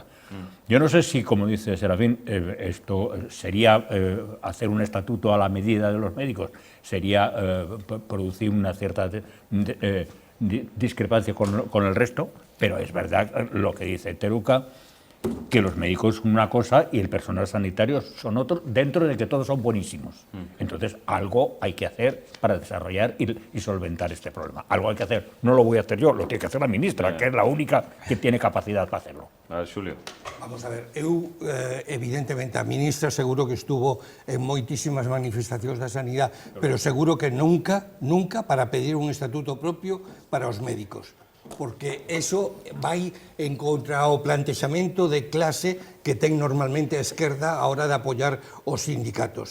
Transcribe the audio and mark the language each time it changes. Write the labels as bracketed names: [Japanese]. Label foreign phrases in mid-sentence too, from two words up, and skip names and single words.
[Spanish] Yo no sé si, como dice Serafín, esto sería hacer un estatuto a la medida de los médicos, sería producir una cierta discrepancia con el resto, pero es verdad lo que dice Teruca, que los médicos son una cosa y el personal sanitario son otro, dentro de que todos son buenísimos. Entonces, algo hay que hacer para desarrollar y solventar este problema. Algo hay que hacer. No lo voy a hacer yo, lo tiene que hacer la ministra, que es la única que tiene capacidad para hacerlo. A ver, Xulio. [Galician] Vamos a ver, evidentemente, a ministra seguro que estuvo en moitísimas manifestacións da sanidade, pero seguro que nunca para pedir un estatuto propio para os médicos, porque eso vai en contra ao plantexamento de clase que ten normalmente a esquerda a hora de apoiar os sindicatos.